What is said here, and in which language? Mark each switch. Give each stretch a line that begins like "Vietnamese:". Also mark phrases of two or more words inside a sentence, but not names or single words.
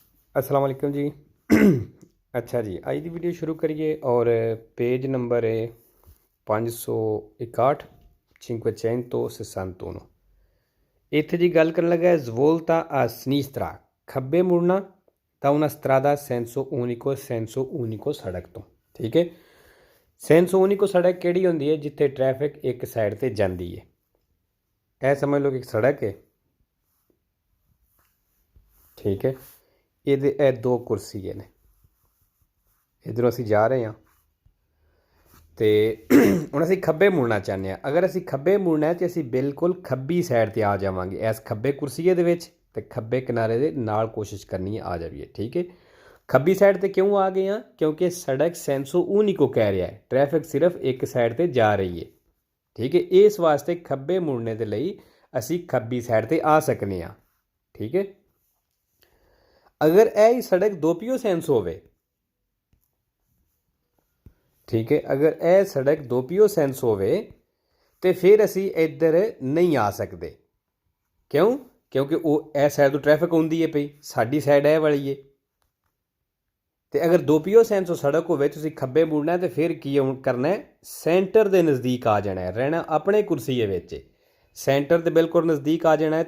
Arabic: السلام عليكم
Punjabi: ਜੀ। ਅੱਛਾ ਜੀ, ਅੱਜ ਕੀ ਵੀਡੀਓ ਸ਼ੁਰੂ ਕਰੀਏ ਔਰ ਪੇਜ ਨੰਬਰ ਹੈ 561 561 ਇੱਥੇ ਜੀ ਗੱਲ ਕਰਨ ਲੱਗਾ
Italian: svolta a sinistra
Punjabi: ਖੱਬੇ ਮੁੜਨਾ ਤਾਂ
Italian: una strada senso unico
Punjabi: ਸੜਕ ਤੋ ਠੀਕ ਹੈ।
Italian: senso unico
Punjabi: ਸੜਕ ਕੇੜੀ ਹੁੰਦੀ ਹੈ ਜਿੱਥੇ ਟ੍ਰੈਫਿਕ ਇੱਕ ਸਾਈਡ ਤੇ ਜਾਂਦੀ ਹੈ। ਐ ਸਮਝ ਲੋ ਕਿ ਇੱਕ ਸੜਕ ਹੈ, ਠੀਕ ਹੈ। ਯੇ ਦੋ ਕੁਰਸੀ ਨੇ, ਇਧਰੋਂ ਅਸੀ ਜਾ ਰਹੇ ਹੈਂ ਤੋ ਹੁਣ ਅਸੀਂ ਖੱਬੇ ਮੁੜਨਾ ਚਾਹੁੰਦੇ ਹਾਂ। ਅਗਰ ਅਸੀਂ ਖੱਬੇ ਮੁੜਨਾ ਹੈ ਤਾਂ ਅਸੀਂ ਬਿਲਕੁਲ ਖੱਬੀ ਸਾਈਡ 'ਤੇ ਆ ਜਾਵਾਂਗੇ। ਇਸ ਖੱਬੇ ਕੁਰਸੀਏ ਦੇ ਵਿੱਚ ਤੇ ਖੱਬੇ ਕਿਨਾਰੇ ਦੇ ਨਾਲ ਕੋਸ਼ਿਸ਼ ਕਰਨੀ ਹੈ ਆ ਜਾਈਏ, ਠੀਕ ਹੈ। ਖੱਬੀ ਸਾਈਡ 'ਤੇ ਕਿਉਂ ਆ ਗਏ ਹਾਂ? ਕਿਉਂਕਿ ਸੜਕ
Italian: senso unico
Punjabi: ਕਹਿ ਰਿਹਾ ਹੈ, ਟ੍ਰੈਫਿਕ ਸਿਰਫ ਇੱਕ ਸਾਈਡ 'ਤੇ ਜਾ ਰਹੀ ਹੈ, ਠੀਕ ਹੈ। ਇਸ ਵਾਸਤੇ ਖੱਬੇ ਮੁੜਨੇ ਦੇ ਲਈ ਅਸੀਂ ਖੱਬੀ ਸਾਈਡ 'ਤੇ ਆ ਸਕਨੇ ਹਾਂ, ਠੀਕ ਹੈ। ਅਗਰ ਇਹ ਹੀ ਸੜਕ
Italian: doppio senso
Punjabi: ਹੋਵੇ, ਠੀਕ ਹੈ, ਅਗਰ ਯਹ ਸੜਕ
Italian: doppio senso
Punjabi: ਹੋਵੇ ਤੋ ਫਿਰ ਅਸੀ ਇਧਰ ਨਹੀਂ ਆ ਸਕਤੇ। क्यों? ਕਿਉਂਕਿ ਵੋ ਏ ਸਾਈਡ ਤੋ ਟ੍ਰੈਫਿਕ ਆਤੀ ਹੈ ਪਈ, ਸਾਰੀ ਸਾਈਡ ਏ ਵਾਲੀ ਹੈ। ਤੋ ਅਗਰ
Italian: doppio senso
Punjabi: ਸੜਕ ਹੋ ਖੱਬੇ ਮੁੜਨਾ ਹੈ ਤੋ ਫਿਰ ਕੀ ਕਰਨਾ ਹੈ, ਸੈਂਟਰ ਕੇ ਨਜ਼ਦੀਕ ਆ ਜਾਣਾ ਹੈ, ਰਹਿਣਾ ਅਪਣੇ ਕੁਰਸੀਏ ਵਿਚ, ਸੈਂਟਰ ਕੇ ਬਿਲਕੁਲ ਨਜ਼ਦੀਕ ਆ ਜਾਣਾ ਹੈ।